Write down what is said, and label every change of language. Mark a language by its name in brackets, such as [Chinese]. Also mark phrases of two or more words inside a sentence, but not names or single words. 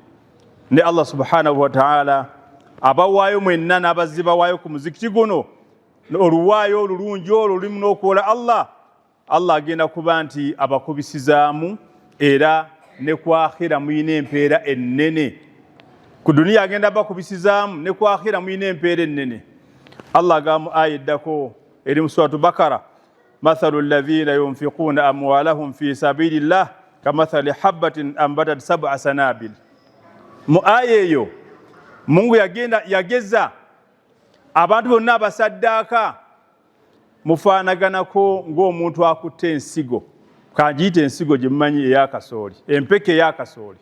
[Ganda] Ne [Arabic] الله سبحانه وتعالى [Ganda] abawaayo mwenna n'abazzi bawaayo ku muzikiti guno oluwaayo olulungi olwo lulimu n'okwola Allah agenda kuba nti abakubisizaamu, era ne ku akhira muyina empeera ennene. Ku duniya agenda bakubisizaamu, ne ku akhira muyina empeera ennene. Allah agamba aya eddako eri mu suratu Bakara, [Arabic] مثل الذين ينفقون أموالهم في سبيل الله كمثل حبة أنبتت 7 سنابل. [Ganda] Mu aya eyo Mungu yageza abantu bonna abasaddaaka mufaanaganako ng'omuntu akutte ensigo. Kagiyita ensigo gye mumanyi ey'akasooli, empeke ey'akasooli.